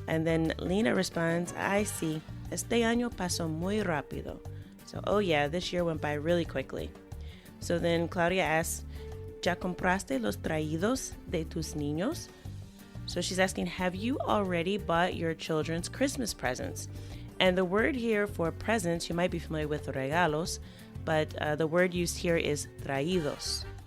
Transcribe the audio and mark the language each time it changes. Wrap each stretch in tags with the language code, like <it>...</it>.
<en>And then Lina responds,</en> <es>Ay, sí, este año pasó muy rápido.</es> <en>So, oh yeah, this year went by really quickly. So then Claudia asks,</en> <es>¿Ya compraste los traídos de tus niños?</es> <en>So she's asking, have you already bought your children's Christmas presents? And the word here for presents, you might be familiar with regalos, but the word used here is traídos.</en>